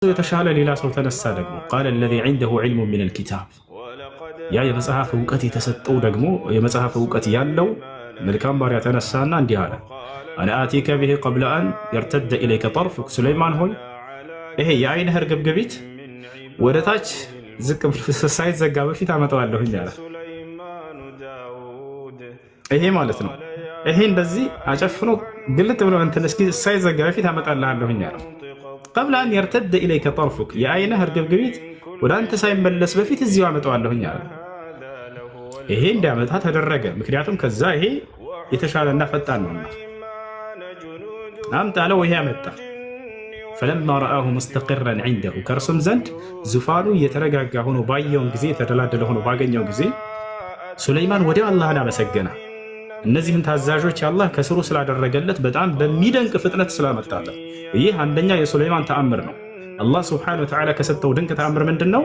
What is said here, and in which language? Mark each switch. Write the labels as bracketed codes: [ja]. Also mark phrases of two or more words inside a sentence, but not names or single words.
[am] የተሻለ ሌላ ሰው ተነሳ ደግሞ ቃለ [ar] الذي عنده علم من الكتاب [am] ያ የመጽሐፍ ዕውቀት የተሰጠው ደግሞ የመጽሐፍ ዕውቀት ያለው መልካም ባሪያ ተነሳና እንዲህ አለ [ar] أنا آتيك به قبل ان يرتد اليك طرفك [am] ሱለይማን ሆይ ይሄ የአይንህ እርግብግቢት ወደታች ዝቅ ሳይዘጋ በፊት አመጣዋለሁኝ አለ። ይሄ ማለት ነው ይሄ እንደዚህ አጨፍኖ ግልጥ ብሎ እንትን እስኪ ሳይዘጋ በፊት አመጣልሃለሁኝ አለ። [ar] قبل ان يرتد اليك طرفك [am] የአይንህ እርግብግቢት ወደ አንተ ሳይመለስ በፊት እዚሁ አመጣዋለሁኝ አለ። ይሄ እንዲያመጣ ተደረገ። ምክንያቱም ከዛ ይሄ የተሻለና ፈጣን ነውና አምጣለው። ይሄ አመጣ። [ar] فلما رآه مستقرا عنده [am] ከርሱም ዘንድ ዙፋኑ የተረጋጋ ሆኖ ባየው ጊዜ የተደላደለ ሆኖ ባገኘው ጊዜ ሱለይማን ወዲያው አላህን አመሰገነ። እነዚህን ታዛዦች አላህ ከስሩ ስላደረገለት በጣም በሚደንቅ ፍጥነት ስላመጣለት። ይህ አንደኛ የሱለይማን ተአምር ነው። አላህ [ar] سبحانه وتعالى [am] ከሰጠው ድንቅ ተአምር ምንድነው?